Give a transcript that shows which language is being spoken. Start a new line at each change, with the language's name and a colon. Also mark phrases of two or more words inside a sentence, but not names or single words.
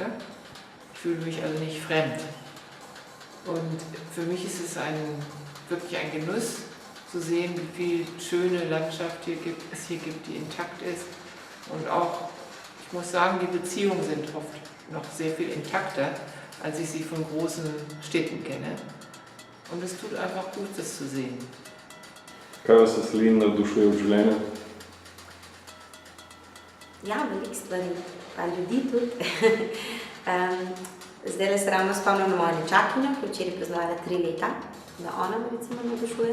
German: Ich fühle mich also nicht fremd. Und für mich ist es wirklich ein Genuss, zu sehen, wie viel schöne Landschaft es hier gibt, die intakt ist. Und auch, ich muss sagen, die Beziehungen sind oft noch sehr viel intakter, als ich sie von großen Städten kenne. Und es tut einfach gut, das zu sehen.
Slovenian: Kaj vas veseli in navdušuje v življenju? Ja, veliko stvari, pa ljudi tudi. Zdaj se ravno spomnim na mojo nečakinjo, ki je včeraj praznovala 3 leta, da ona me recimo navdušuje.